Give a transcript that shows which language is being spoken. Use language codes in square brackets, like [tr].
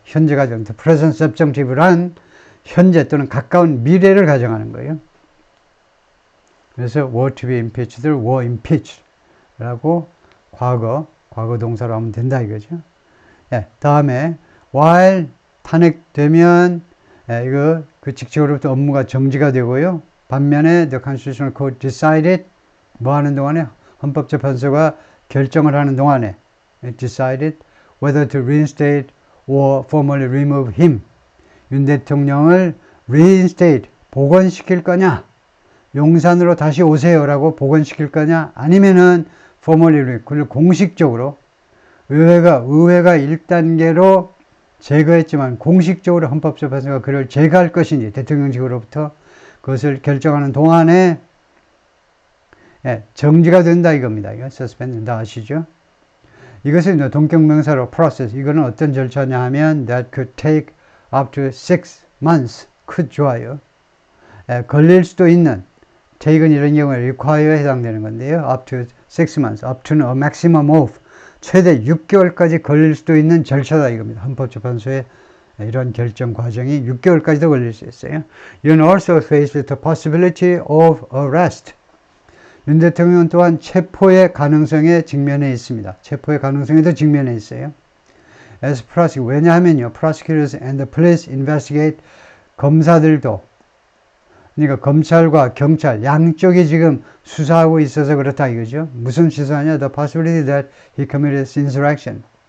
[ko] 현재 가정, [en] the present subjunctive [ko] 란 현재 또는 가까운 미래를 가정하는 거예요. 그래서 [en] were to be impeached [ko] 를 [en] were impeached [ko] 라고 과거 동사로 하면 된다 이거죠. 예, 다음에 while 탄핵되면 이거 그 직책으로부터 업무가 정지가 되고요. [en] 반면에 the Constitutional Court decided [ko] 뭐 하는 동안에 헌법재판소가 결정을 하는 동안에 [en] decided whether to reinstate or formally remove him. [ko] 윤 대통령을 reinstate, 복원시킬 거냐, 용산으로 다시 오세요라고 복원시킬 거냐, 아니면은 formally, 그걸 공식적으로 의회가 1단계로 제거했지만 공식적으로 헌법재판소가 그를 제거할 것인지 대통령직으로부터 그것을 결정하는 동안에 정지가 된다 이겁니다. 이거 suspend 된다 아시죠? 이것은 동격명사로 process. 이거는 어떤 절차냐 하면 [en] that could take up to 6 months. [ko] could 좋아요. 걸릴 수도 있는 take은 이런 경우에 require에 해당되는 건데요. [en] up to 6 months. [ko] up to는 [en] a maximum of [ko] 최대 6개월까지 걸릴 수도 있는 절차다 이겁니다. 헌법재판소의 이런 결정 과정이 6개월까지도 걸릴 수 있어요. [en] You're also faced with the possibility of arrest. [ko] 윤 대통령은 또한 체포의 가능성에 직면해 있습니다. 체포의 가능성에도 직면해 있어요. [en] As prosecutor, [ko] 왜냐하면요, [en] prosecutors and the police investigate, [ko] 검사들도, 그러니까 검찰과 경찰 양쪽이 지금 수사하고 있어서 그렇다 이거죠. 무슨 수사냐? [en] The possibility that he committed insurrection.